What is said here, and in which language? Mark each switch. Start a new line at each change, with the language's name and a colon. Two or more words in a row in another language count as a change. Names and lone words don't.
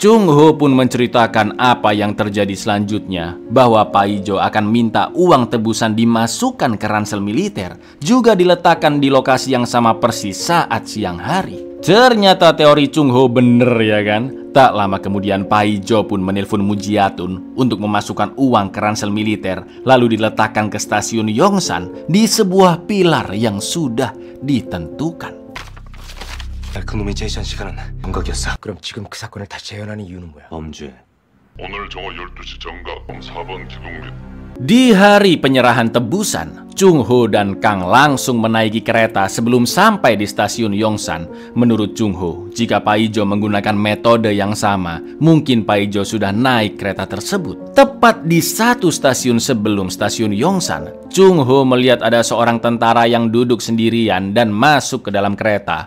Indonesian: Chung Ho pun menceritakan apa yang terjadi selanjutnya, bahwa Pak Ijo akan minta uang tebusan dimasukkan ke ransel militer, juga diletakkan di lokasi yang sama persis saat siang hari. Ternyata teori Chung Ho bener ya kan? Tak lama kemudian Pak Ijo pun menelpon Mujiatun untuk memasukkan uang ke ransel militer, lalu diletakkan ke stasiun Yongsan di sebuah pilar yang sudah ditentukan.
Korean: 그놈의 제시한 시간은 정각이었어. 그럼 지금 그 사건을 다시 재현하는 이유는 뭐야? 범죄. 오늘 정오 12시 정각 4번 기동립.
Indonesian: Di hari penyerahan tebusan, Chung Ho dan Kang langsung menaiki kereta sebelum sampai di stasiun Yongsan. Menurut Chung Ho, jika Pak Ijo menggunakan metode yang sama, mungkin Pak Ijo sudah naik kereta tersebut. Tepat di satu stasiun sebelum stasiun Yongsan, Chung Ho melihat ada seorang tentara yang duduk sendirian dan masuk ke dalam kereta.